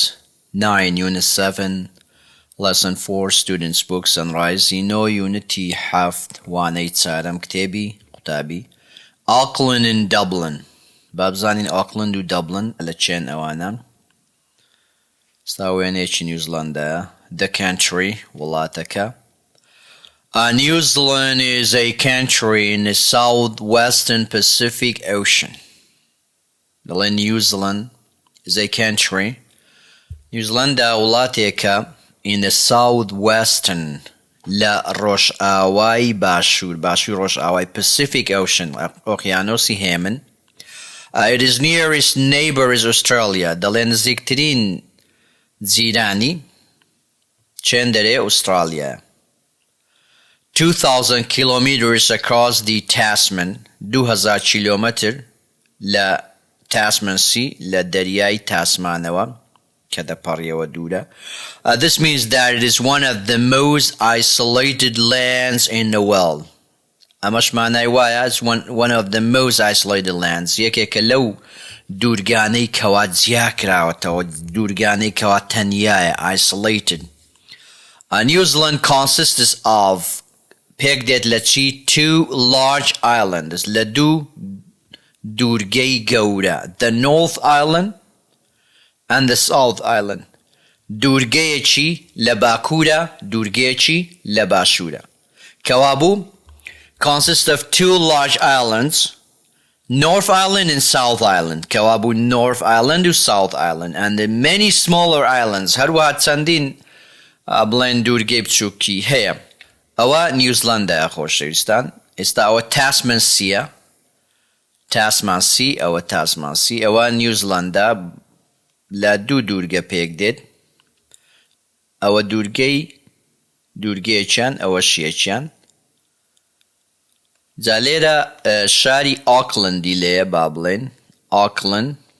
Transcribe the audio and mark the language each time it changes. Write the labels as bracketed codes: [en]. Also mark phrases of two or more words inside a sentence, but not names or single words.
[en] 9 Unit 7 Lesson 4 Students Book Sunrise Unity 7 [ckb] وانەی چارەم کتێبی قوتابی [en] Auckland and Dublin [ckb] بابزانین Auckland و Dublin لە چێن ئەوانە ستاوێنێکی نیوزیلەندە [en] The country وڵاتەکە New Zealand is a country in the southwestern Pacific Ocean. New Zealand is a country. [ckb] New Zealand وڵاتێکە [en] in the southwestern [ckb] لە ڕۆژئاوای باشوور ڕۆژئاوای Pacific Ocean ئۆقیانۆسی هێمن. [en] Its nearest neighbor is Australia. [ckb] دەڵێن نزیکترین جیرانی چێن دەرێ ئوسترالیا. [en] 2,000 kilometers across the Tasman 2,000 kilometer [ckb] لە Tasman Sea لە دەریای تاسمانەوە کە دەپەڕیەوە دوورە. [en] This means that it is one of the most isolated lands in the world. [ckb] ئەمەش مانای وایە [en] it's one of the most isolated lands. [ckb] یەکێکە لەو دوورگانەی کەوا جیا کراوەتەوە دوورگانەی کەوا تەنیایە isolated. [en] New Zealand consists of [ckb] پێک دێت لە چی [en] two large islands [ckb] لە دوو دوورگەی گەورە [en] the North Island and the South [ckb] Island دوورگەیەکی لە باکوورە دوورگەیەکی لە باشوورە کەوابوو [en] consists of two large islands [ckb] North Island and [en] South Island کەوابوو North Island و South Island and the many smaller [ckb] islands هەروەها چەندین بڵێن دوورگەی بچووکی هەیە ئەوە نیوزیلەندە خۆشەویستان ئێستا ئەوە تاسمان سیە تاسمان سی ئەوە تاسمان سی ئەوە نیوزیلەندە لە دوو دوورگە پێک دێت ئەوە دوورگەیەکیان ئەوە شیەکیان جا لێرە شاری ئۆکلەندی لێیە با بڵێن ئۆکلەند